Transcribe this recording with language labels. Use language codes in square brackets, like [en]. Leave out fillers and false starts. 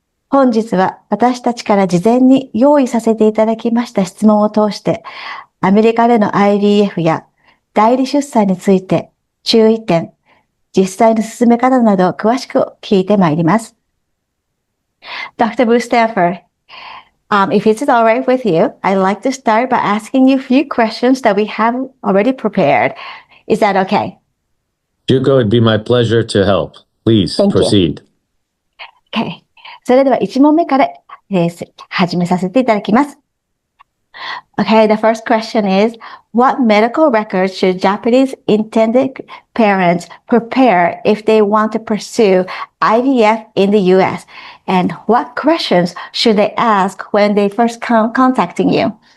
[ja] 本日は私たちから事前に用意させていただきました質問を通して、アメリカでの IVF や代理出産について注意点、実際の進め方などを詳しく聞いてまいります。 [en] Dr. Bustanford, if it's all right with you, I'd like to start by asking you a few questions that we have already prepared. Is that okay? Shuko, it'd be my pleasure to help. Please proceed. Okay. [ja] それでは1問目から、始めさせていただきます。 [en] Okay, the first question is, what medical records should Japanese intended parents prepare if they want to pursue IVF in the US? And what questions should they ask when they first come contacting you?